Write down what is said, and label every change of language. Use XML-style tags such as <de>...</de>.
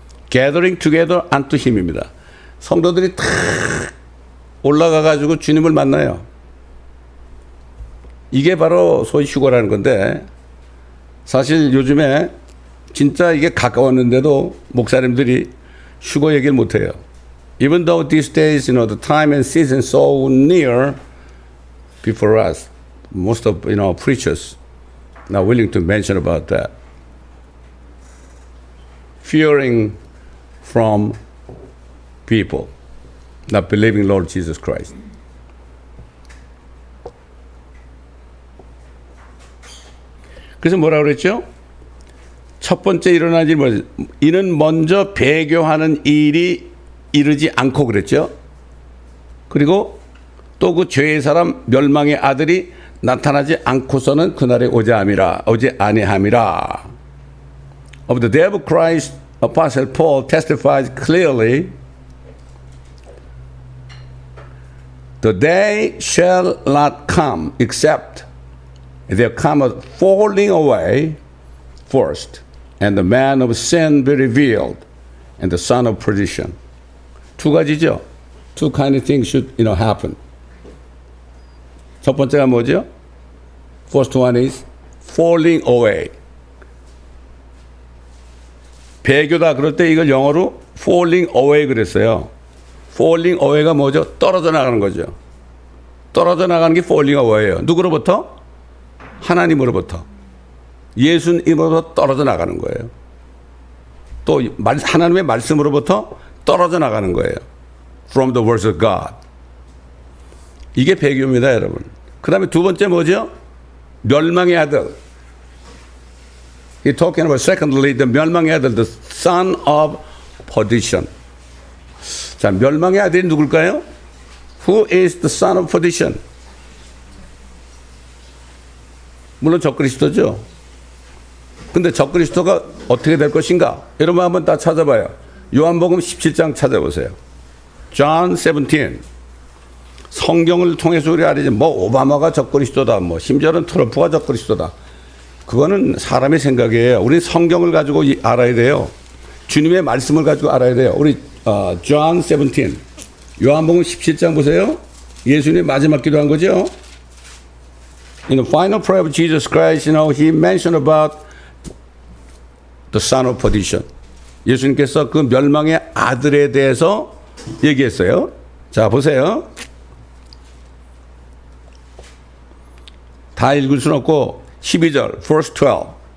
<en>Gathering together unto Him</en> <ko>입니다. 성도들이 다 올라가가지고 주님을 만나요. 이게 바로 소위 휴거라는 건데, 사실 요즘에 진짜 이게 가까웠는데도 목사님들이 휴거 얘기를 못해요.</ko> <en>Even though these days, the time and season so near before us, most of, preachers not willing to mention about that. Fearing from people not believing Lord Jesus Christ.</en> <ko>그래서 뭐라고 그랬죠? 첫 번째 일어난 일이 뭐죠? 이는 먼저 배교하는 일이 이르지 않고 그랬죠. 그리고 또 그 죄의 사람 멸망의 아들이 나타나지 않고서는 그날에 오지 아니함이라.</ko> <en>Of the day of Christ, Apostle Paul testifies clearly, the day shall not come except there come a falling away first, and the man of sin be revealed, and the son of perdition.</en> <ko>두 가지죠.</ko> <en>Two kind of things should happen.</en> <ko>첫 번째가 뭐죠?</ko> <en>First one is falling away.</en> <ko>배교다 그럴 때 이걸 영어로 falling away 그랬어요. falling away가 뭐죠? 떨어져 나가는 거죠. 떨어져 나가는 게 falling away예요. 누구로부터? 하나님으로부터. 예수님으로부터 떨어져 나가는 거예요. 또 하나님의 말씀으로부터 떨어져 나가는 거예요.</ko> <en>From the words of God.</en> <ko>이게 배교입니다, 여러분. 그 다음에 두 번째 뭐죠? 멸망의 아들.</ko> <en>He's talking about secondly, the</en> <ko>멸망의 아들,</ko> <en>the son of perdition.</en> <ko>자, 멸망의 아들이 누굴까요?</ko> <en>Who is the son of perdition?</en> <ko>물론 적그리스도죠. 근데 적그리스도가 어떻게 될 것인가? 여러분 한번 다 찾아봐요. 요한복음 17장 찾아보세요.</ko> <en>John 17.</en> <ko>성경을 통해서 우리 알지. 오바마가 적그리스도다. 심지어는 트럼프가 적그리스도다. 그거는 사람의 생각이에요. 우리 성경을 가지고 알아야 돼요. 주님의 말씀을 가지고 알아야 돼요. 우리 John 17. 요한복음 17장 보세요. 예수님 마지막 기도한 거죠.</ko> <en>In the final prayer of Jesus Christ, he mentioned about the son of perdition.</en> <ko>예수님께서 그 멸망의 아들에 대해서 얘기했어요. 자, 보세요. 다 읽을 수는 없고 12절,</ko> <en>verse 12.</en>